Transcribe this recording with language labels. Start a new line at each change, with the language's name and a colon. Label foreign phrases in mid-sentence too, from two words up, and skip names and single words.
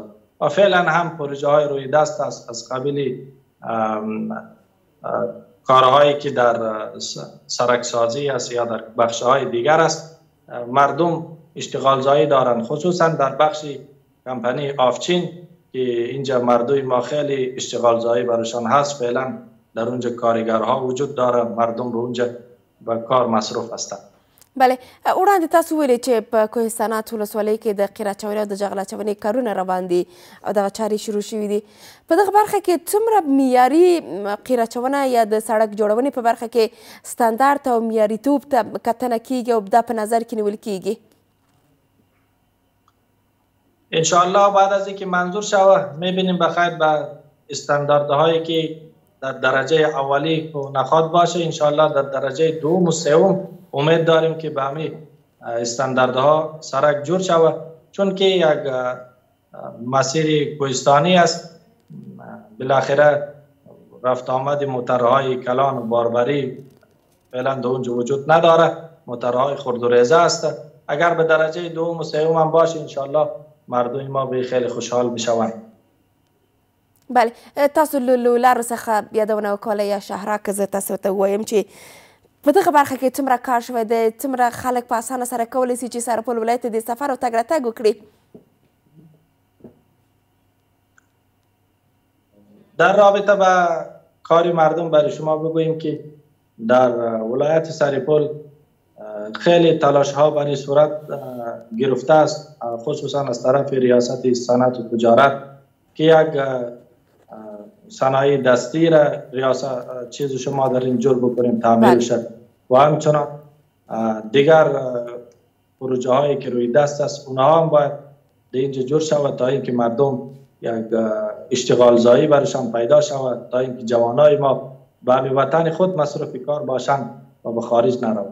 Persian: و فعلا هم پروژه های روی دست است از قبیل کارهایی که در سرک سازی است یا در بخش های دیگر است. مردم اشتغال زایی دارند خصوصا در بخش کمپانی آفچین که اینجا مردم ما خیلی اشتغال زایی برایشان هست. فعلا در اونجا کارگرها وجود داره، مردم رو اونجا به کار مصروف هستند. بله،
Pashto: وړاندې تاسو ویلي چې په کوهستانات ولسوالۍ کې د قیره اچونې او د جغل اچونې کارونه روان دي او دغه چارې شروع شوي دي. په دغه برخه کې څومره معیاري قیره اچونه یا د سړک جوړونې په برخه کې ستاندارد او معیاریتوب ته کتنه کیږي او دا په نظر کې نیول کیږي؟
Persian: انشاءالله بعد از اینکه منظور شوه میبینیم بخیر به استانداردهایی که در درجه اولی نخواد باشه، انشاءالله در درجه دوم و سوم امید داریم که به همین استانداردها سرک جور شوه، چون که یک مسیر کوهستانی است. بالاخره رفت آمد موترهای کلان و باربری فعلا در اونجا وجود نداره، موترهای خرد و ریزه است. اگر به درجه دوم و سوم هم باشه انشاءالله مردم ما به خیلی خوشحال بشوند. بله،
Pashto: تاسو له لارو څخه یادونه وکړله یا شهرا که زه تاسو ته ووایم چې په دغه برخه کې څومره کار شوی دی، څومره خلک په اسانه سره کولی شي چې سرپل ولایت ته د سفر او تګ راتګ وکړي؟
Persian: در رابطه با کار مردم برای شما بگوییم که در ولایت سرپل خیلی تلاش ها برای صورت گرفته است، خصوصا از طرف ریاست صنعت و تجارت که یک صنایع دستی را ریاست چیز شما در این جور بکنیم تعمیل شد و همچنان دیگر پروژه هایی که روی دست است اونها هم باید در اینجا جور شود تا اینکه مردم یک اشتغال زایی برشان پیدا شود، تا اینکه جوانای ما به وطن خود مصروف کار باشند و به خارج نروند.